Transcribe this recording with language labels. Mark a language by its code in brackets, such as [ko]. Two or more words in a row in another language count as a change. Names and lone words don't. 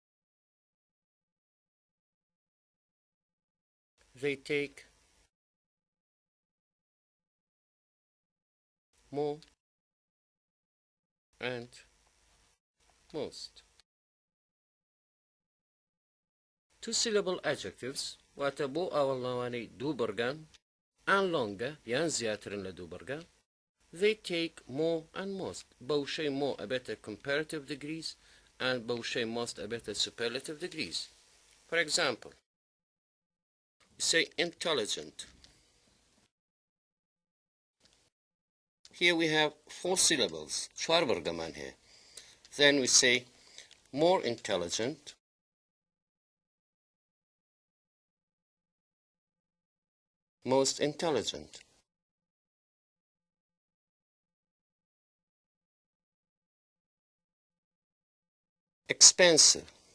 [en] They take more and most. 2-syllable adjectives [ckb] واتە بۆ ئاوەڵناوانەی دوو بەرگان [en] and longer [ckb] یان زیاترن لە دوو بەرگە. [en] They take more and most. بەوشەی more ئەبێتە comparative degrees and بەوشەی most ئەبێتە superlative degrees. For example, say intelligent. Here we have 4 syllables. [ckb] 4 بەرگەمان هەیە. [en] Then we say more intelligent, most intelligent. Expensive.